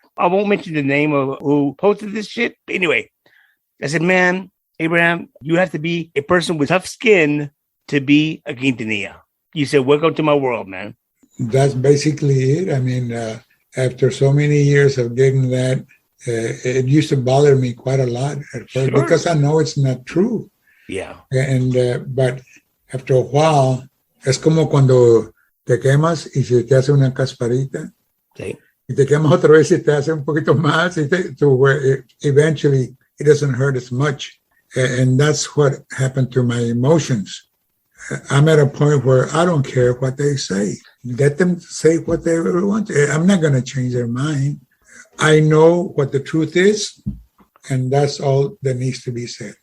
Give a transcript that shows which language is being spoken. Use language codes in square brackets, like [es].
[en] I won't mention the name of who posted this shit. But anyway, I said, man, Abraham, you have to be a person with tough skin to be a Quintanilla. You said, welcome to my world, man. That's basically it. I mean, after so many years of getting that, it used to bother me quite a lot at first because I know it's not true. Yeah. And but after a while, [es] es como cuando te quemas y se te hace una casparita. Sí. Y te quemas otra vez y te hace un poquito más. [en] To where eventually it doesn't hurt as much. And that's what happened to my emotions. I'm at a point where I don't care what they say. Let them say what they want. I'm not going to change their mind. I know what the truth is, and that's all that needs to be said.